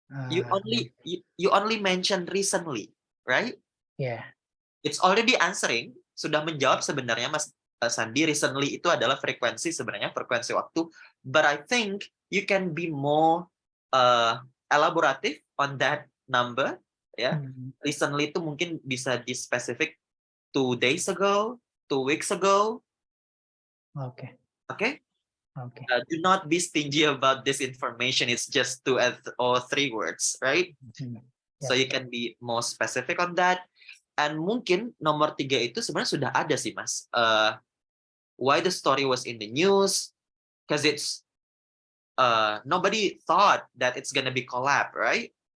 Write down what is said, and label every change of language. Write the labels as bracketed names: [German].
[English] You only mentioned recently, right? yeah. It's already answering, [Indonesian] sudah menjawab sebenarnya Mas Sandi. Recently itu adalah frekuensi waktu. [English] But I think you can be more elaborative on that number, [Indonesian] ya. [English] Recently [Indonesian] itu mungkin bisa di [English] specific 2 days ago, 2 weeks ago. Okay. Okay? Okay. Do not be stingy about this information. It's just 2 or 3 words, right? So you can be more specific on that. [Indonesian] And mungkin nomor 3 itu sebenarnya sudah ada sih, Mas. [English] Why the story was in the news? Because it's nobody thought that it's gonna be collab, right?